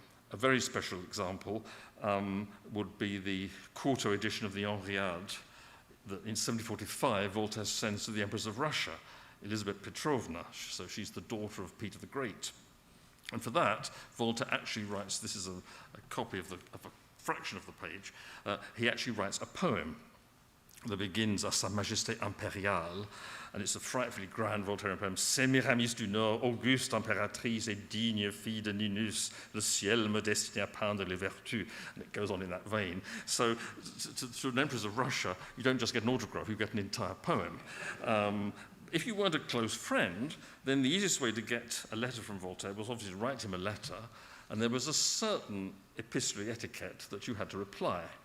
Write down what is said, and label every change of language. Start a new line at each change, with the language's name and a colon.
English: A very special example would be the quarto edition of the Henriade that in 1745 Voltaire sends to the Empress of Russia, Elizabeth Petrovna, so she's the daughter of Peter the Great. And for that, Voltaire actually writes, this is a copy of a fraction of the page, he actually writes a poem that begins
French: à Sa Majesté Impériale,
English: and it's a frightfully grand Voltairean poem.
French: Sémiramis du Nord, auguste impératrice et digne fille de Ninus, le ciel me destine à peindre les vertus.
English: And it goes on in that vein. So to an empress of Russia, you don't just get an autograph, you get an entire poem. If you weren't a close friend, then the easiest way to get a letter from Voltaire was obviously to write him a letter, and there was a certain epistolary etiquette that you had to reply.